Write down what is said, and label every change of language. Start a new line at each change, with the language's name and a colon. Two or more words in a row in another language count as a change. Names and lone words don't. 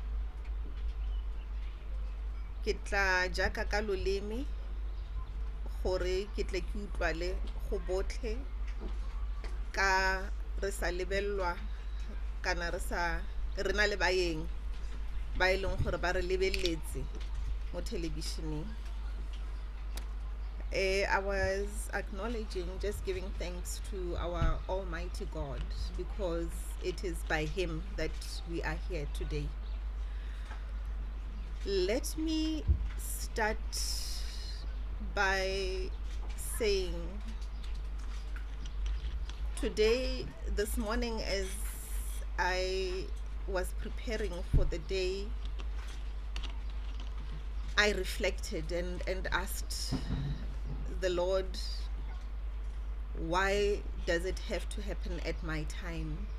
Tswana: Ke tla jaaka ka loleme gore ke tle ke utlwale go botlhe ka re sa lebellwa kana re na le baeng ba e leng gore ba re lebeletse mo televisioneng.
English: I was acknowledging, just giving thanks to our Almighty God, because it is by Him that we are here today. Let me start by saying today, this morning, as I was preparing for the day, I reflected and asked the Lord, why does it have to happen at my time?